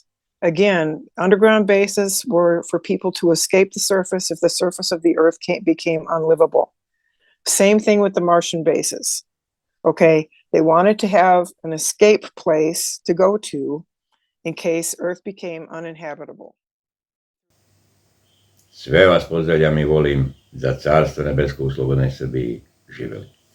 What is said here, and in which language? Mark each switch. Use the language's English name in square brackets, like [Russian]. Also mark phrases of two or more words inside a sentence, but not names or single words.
[English] Again, underground bases were for people to escape the surface if the surface of the Earth became unlivable. Same thing with the Martian bases. Okay, they wanted to have an escape place to go to in case Earth became uninhabitable. [Serbian] Sve vas pozdravljam I volim, za carstvo nebesko u slobodnoj Srbiji. Živeli.